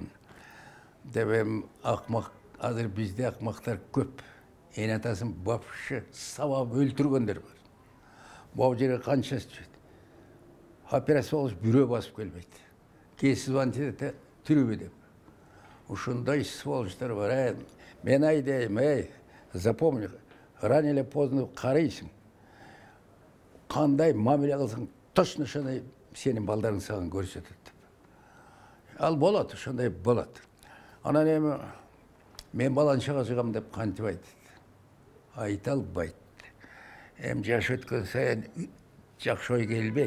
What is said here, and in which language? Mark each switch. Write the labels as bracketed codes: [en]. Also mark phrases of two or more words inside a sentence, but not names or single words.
[ky] Деп акмак, азыр бизде акмактар көп. Эне атасын вообще сабап өлтүргөндөр бар. Бул жерге канчасы жүрөт. Операция болуп бирөө басып келбейт. Кесип звонить түрүбү деп. Ушундай сволочтор бар. Мен айдайм, [ru] запомни, рано или поздно карайсың. [ky] Кандай мамиле кылсаң, точно ошондой сенин балдарың сага көрсөтөт. Ал болот, ошондой болот. Анан эми мен баланчага чыгам деп кантип айтат? Айта албайт. Жаш өткөн сайын жакшы ой келбейт.